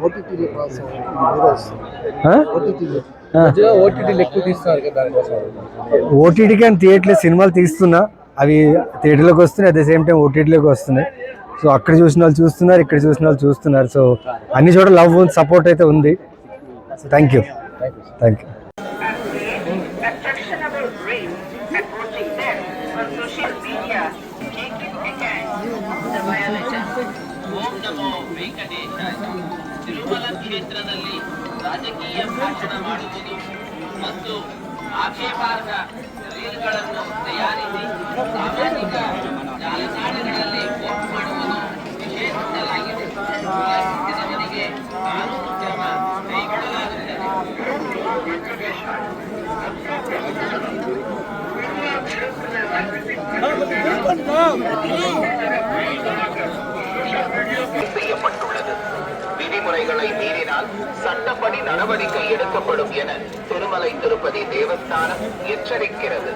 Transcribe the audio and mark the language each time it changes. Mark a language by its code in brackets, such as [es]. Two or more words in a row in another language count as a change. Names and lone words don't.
[te] ఓటీటీకి అని థియేటర్లో సినిమాలు తీస్తున్నా, అవి థియేటర్లోకి వస్తున్నాయి, [en] at the same time [te] ఓటీటీలోకి వస్తున్నాయి. సో అక్కడ చూసిన వాళ్ళు చూస్తున్నారు, ఇక్కడ చూసిన వాళ్ళు చూస్తున్నారు. సో అన్ని చోట్ల [en] love support [te] అయితే ఉంది. [en] thank you. thank you. Social media, taking against the violator. [sa] ಓಂ ನಮೋ ವೆಂಕಟೇಶಾಯ. [kn] ತಿರುಮಲ ಕ್ಷೇತ್ರದಲ್ಲಿ ರಾಜಕೀಯ ಭಾಷಣ ಮಾಡುವುದು ಮತ್ತು ಆಕ್ಷೇಪಾರ್ಹ ರೀಲ್ಗಳನ್ನು ತಯಾರಿಸಿ ಸಾಮಾಜಿಕ ಜಾಲತಾಣಗಳಲ್ಲಿ ಪೋಸ್ಟ್ ಮಾಡುವುದು ನಿಷೇಧಿಸಲಾಗಿದೆ. ಉಲ್ಲಂಘಿಸಿದವರಿಗೆ ಕಾನೂನು ಕ್ರಮ ಕೈಗೊಳ್ಳಲಾಗುತ್ತದೆ. [ta] செய்யப்பட்டுள்ளது. விதிமுறைகளை மீறினால் சட்டப்படி நடவடிக்கை எடுக்கப்படும் என திருமலை திருப்பதி தேவஸ்தானம் எச்சரிக்கிறது.